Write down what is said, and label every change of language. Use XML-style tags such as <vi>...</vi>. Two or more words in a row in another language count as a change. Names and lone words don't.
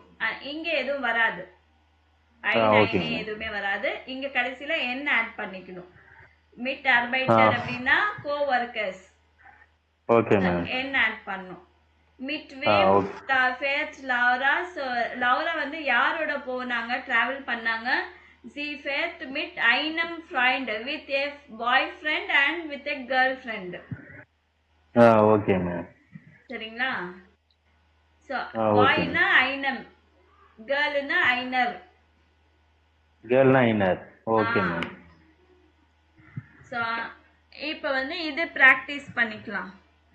<ta>இங்க எதுவும் வராது. ஐனர் எதுவுமே வராது. இங்க கடைசில n ஆட் பண்ணிக்கணும்.</ta> <de>mit Arbeiter</de> <ta>அப்படினா கோவர்க்கர்ஸ்.</ta> <en>okay ma'am.</en> <ta>n ஆட் பண்ணனும்.</ta> <de>Mit wem fährt Laura.</de> <ta>சோ லௌரா வந்து யாரோட போனாங்க, டிராவல் பண்ணாங்க?</ta> <de>Sie fährt mit einem Freund,</de> <en>with a boyfriend and with a girlfriend. okay ma'am.</en> <ta>சரிங்களா? சோ boyனா einem, girlனா einer.</ta> <en>okay ma'am.</en> <ta>சோ இப்போ வந்து இது பிராக்டீஸ் பண்ணிக்கலாம்.</ta>